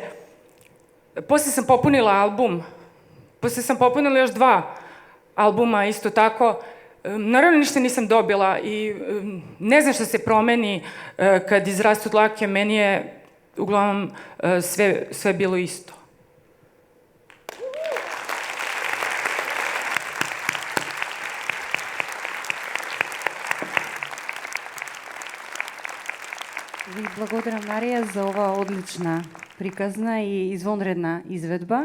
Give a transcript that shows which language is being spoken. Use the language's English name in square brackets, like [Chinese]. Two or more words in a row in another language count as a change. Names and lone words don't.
[Bosnian] Poslije sam popunila album. Poslije sam popunila još 2 albuma, isto tako. Naravno, ništa nisam dobila i ne znam šta se promeni kad izrastu dlake. Meni je uglavnom sve bilo isto. [Macedonian] Ви благодарам, Марија, за оваа одлична приказна и извонредна изведба.